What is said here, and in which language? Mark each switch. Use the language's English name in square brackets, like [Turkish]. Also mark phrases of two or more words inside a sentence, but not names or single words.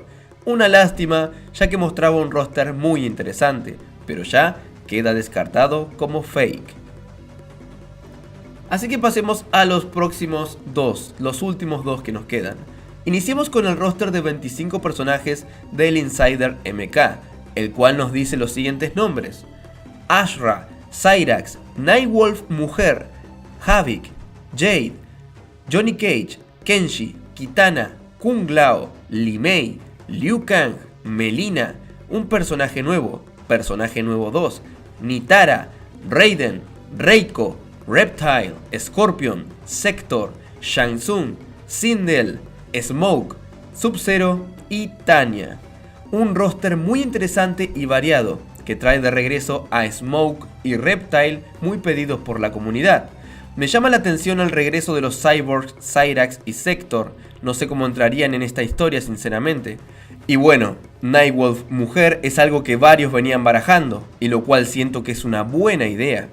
[Spanish] Una lástima, ya que mostraba un roster muy interesante, pero ya queda descartado como fake. Así que pasemos a los próximos dos, los últimos dos que nos quedan. Iniciemos con el roster de 25 personajes del Insider MK, el cual nos dice los siguientes nombres: Ashra, Cyrax, Nightwolf Mujer, Havik, Jade, Johnny Cage, Kenshi, Kitana, Kung Lao, Li Mei, Liu Kang, Melina, un personaje nuevo 2, Nitara, Raiden, Reiko, Reptile, Scorpion, Sector, Shang Tsung, Sindel, Smoke, Sub-Zero y Tanya. Un roster muy interesante y variado que trae de regreso a Smoke y Reptile, muy pedidos por la comunidad. Me llama la atención el regreso de los Cyborgs, Cyrax y Sector. No sé cómo entrarían en esta historia sinceramente. Y bueno, Nightwolf Mujer es algo que varios venían barajando, y lo cual siento que es una buena idea.